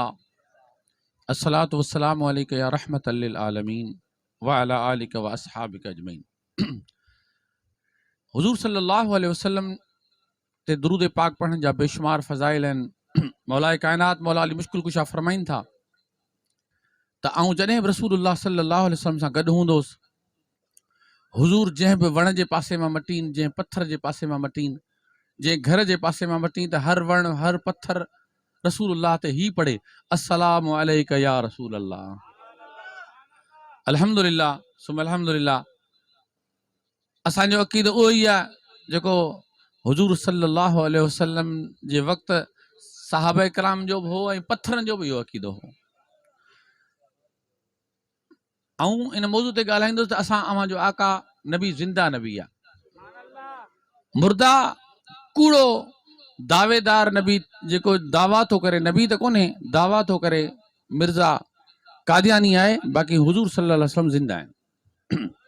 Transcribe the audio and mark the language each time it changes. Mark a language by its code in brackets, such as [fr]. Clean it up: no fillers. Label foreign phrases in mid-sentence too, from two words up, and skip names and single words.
[ar] الصلاة والسلام عليك يا رحمة للعالمين وعلى آلك وأصحابك أجمعين. [sd] हुजूर [ar] صلى الله عليه وسلم [sd] ते दुरूद पाक पढ़ण जा बेशुमार फ़ज़ाइल आहिनि। मौलाए कायनात मौला अली मुश्किल कुशा फरमाइनि था त आऊं जॾहिं बि रसूलुल्लाह [ar] صلى الله عليه وسلم [sd] सां गॾु हूंदोसि, हुजूर जंहिं बि वण जे पासे मां मटीन, जंहिं पत्थर जे पासे मां मटीन, जंहिं घर जे पासे मां मटीन, त हर वण हर पत्थर रसूलुल्लाह ते ही पढ़े [ar] السلام عليك يا رسول الله. الحمد لله ثم الحمد لله. [sd] असांजो अक़ीदो उहो ई आहे जेको हुजूर [ar] صلى الله عليه وسلم [sd] जे वक़्तु सहाबा किराम जो बि हो ऐं पत्थरनि जो बि इहो अक़ीदो हो। ऐं इन मौज़ू ते ॻाल्हाईंदुसि त असां अव्हां जो आका नबी ज़िंदा नबी आहे, मुर्दा कूड़ो दावेदार नबी जेको दावा थो करे, नबी त कोन्हे, दावा थो करे मिर्ज़ा कादियानी आहे, बाक़ी हुजूर [ar] صلى الله عليه وسلم [sd] ज़िंदा आहिनि।